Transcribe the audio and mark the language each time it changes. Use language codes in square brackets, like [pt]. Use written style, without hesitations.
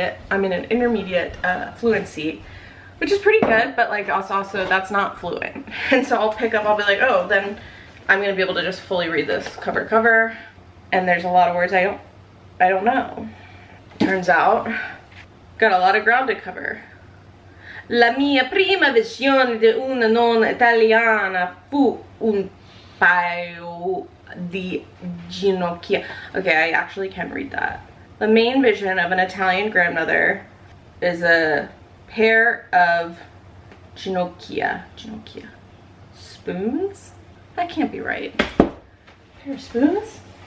[en] I'm in an intermediate fluency, which is pretty good, but like also that's not fluent. And so I'll be like, oh, then I'm gonna be able to just fully read this cover to cover. And there's a lot of words I don't know. Turns out, got a lot of ground to cover. [it] La mia prima visione di una nonna italiana fu un paio di ginocchia. [en] Okay, I actually can read that. The main vision of an Italian grandmother is a pair of ginocchia. Spoons? That can't be right. A pair of spoons?